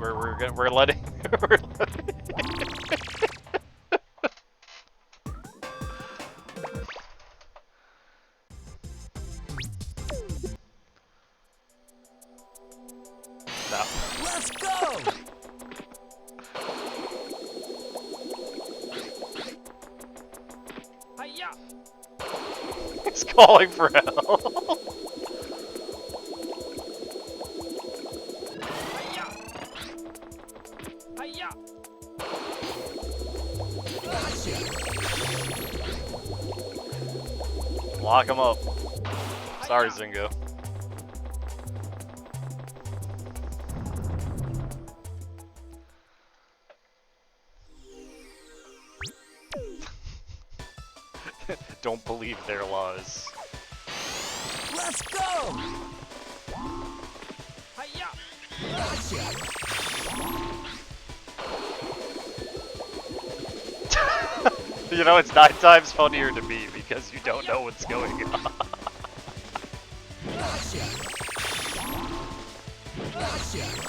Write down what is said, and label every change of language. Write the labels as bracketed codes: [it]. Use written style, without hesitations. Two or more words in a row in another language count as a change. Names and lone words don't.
[en] We're letting. No. Let's go! Hi-ya! He's calling for help. Hi-ya! Hi-ya! Lock him up. Sorry, Zingo. Don't believe their lies. Let's go! Hi-ya! You know, it's 9 times funnier to me because you don't know what's going on. Gotcha. Gotcha.